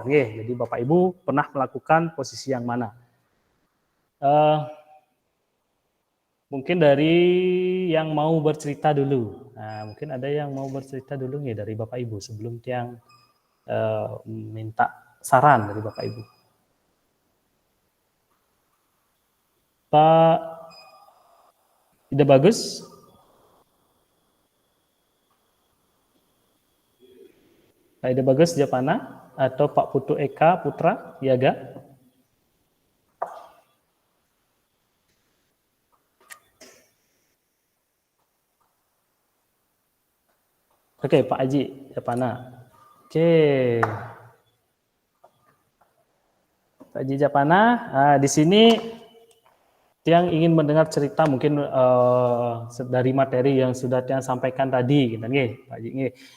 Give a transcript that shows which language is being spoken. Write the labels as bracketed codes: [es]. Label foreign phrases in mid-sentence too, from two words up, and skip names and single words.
[id] Jadi Bapak Ibu pernah melakukan posisi yang mana? Mungkin dari yang mau bercerita dulu. Nah, mungkin ada yang mau bercerita dulu nih dari Bapak Ibu sebelum Tiang minta saran dari Bapak Ibu. Pak Ida Bagus? Pak Ida Bagus Japana atau Pak Putu Eka Putra Yaga? Oke, Pak Aji Japana. Oke. Pak Aji Japana, di sini Tiang ingin mendengar cerita mungkin dari materi yang sudah Tiang sampaikan tadi, gitu, Pak Aji.